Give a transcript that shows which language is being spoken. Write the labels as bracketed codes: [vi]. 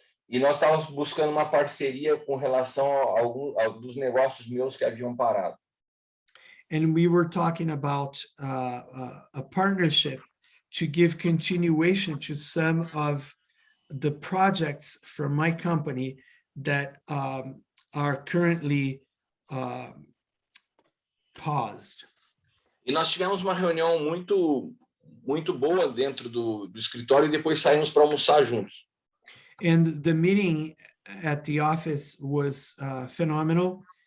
[pt] E nós estávamos buscando uma parceria com relação a dos negócios meus que haviam parado. [en] And we were talking about a partnership to give continuation to some of the projects from my company that are currently paused. [pt] E nós tivemos uma reunião muito boa dentro do escritório e depois saímos para almoçar juntos. [en] And the meeting at the office was phenomenal.